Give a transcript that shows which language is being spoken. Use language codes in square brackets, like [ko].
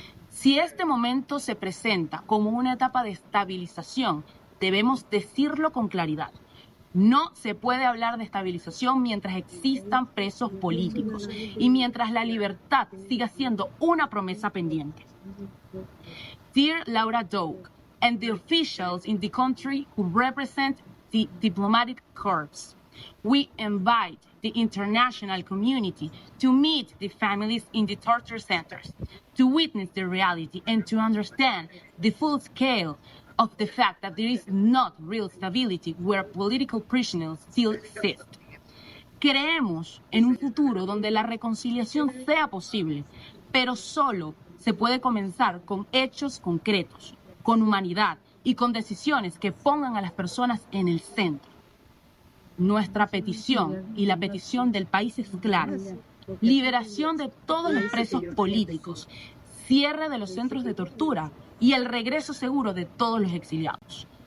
[es] Si este momento se presenta como una etapa de estabilización, debemos decirlo con claridad. No se puede hablar de estabilización mientras existan presos políticos y mientras la libertad siga siendo una promesa pendiente. [en] Dear Laura Doak and the officials in the country who represent the diplomatic corps, we invite the international community to meet the families in the torture centers, to witness the reality and to understand the full scale of the fact that there is not real stability where political prisoners still exist. [es] Creemos en un futuro donde la reconciliación sea posible, pero solo se puede comenzar con hechos concretos, con humanidad y con decisiones que pongan a las personas en el centro. Nuestra petición y la petición del país es clara: liberación de todos los presos políticos, cierre de los centros de tortura y el regreso seguro de todos los exiliados.